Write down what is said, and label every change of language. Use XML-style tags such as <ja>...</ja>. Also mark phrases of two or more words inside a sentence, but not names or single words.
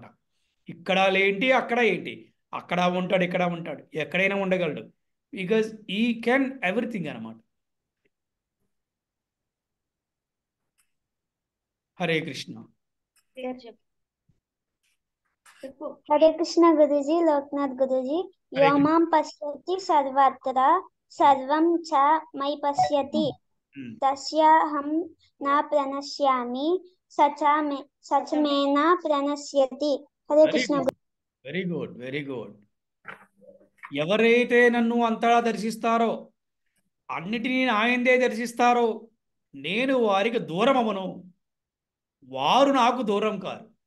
<te>ఇక్కడ ఏంటి, అక్కడ ఏంటి, అక్కడ ఉంటాడు, ఇక్కడ ఉంటాడు, ఎక్కడైనా ఉండగలడు.</te> <en>because he can everything అనమాట. హరే కృష్ణ.</en> <te>హరే కృష్ణ గురూజీ. లోక్నాథ్ గురూజీ. హరే కృష్ణ.</te> <sa>యోమాం పశ్యతి సర్వత్ర సర్వం చ మయి పశ్యతి తస్యాహం నా ప్రణశ్యామి సచమేన ప్రణశ్యతి.</sa> <te>హరే కృష్ణ.</te> <en>very good, very good.</en> <te>ఎవరైతే నన్ను అంతటా దర్శిస్తారో, అన్నిటినీ ఆయనదే దర్శిస్తారో, నేను వారికి దూరం అవ్వను, వారు నాకు దూరం కారు.</te>